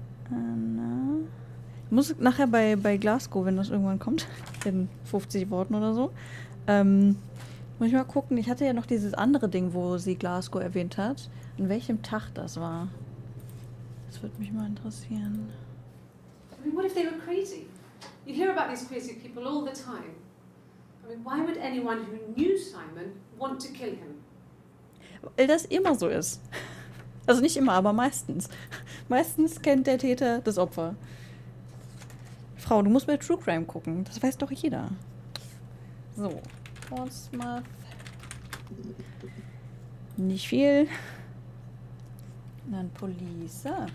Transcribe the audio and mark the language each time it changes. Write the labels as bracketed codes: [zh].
[de] Hannah. Ich muss nachher bei Glasgow, wenn das irgendwann kommt, in 50 Worten oder so, muss ich mal gucken. Ich hatte ja noch dieses andere Ding, wo sie Glasgow erwähnt hat. An welchem Tag das war. Das würde mich mal interessieren. [en] I mean, what if they were crazy? You hear about these crazy people all the time. I mean, why would anyone who knew Simon want to kill him? [de] Weil das immer so ist. Also nicht immer, aber meistens. Meistens kennt der Täter das Opfer. Frau, du musst bei True Crime gucken. Das weiß doch jeder. So. Portsmouth. Nicht viel. Und dann Police.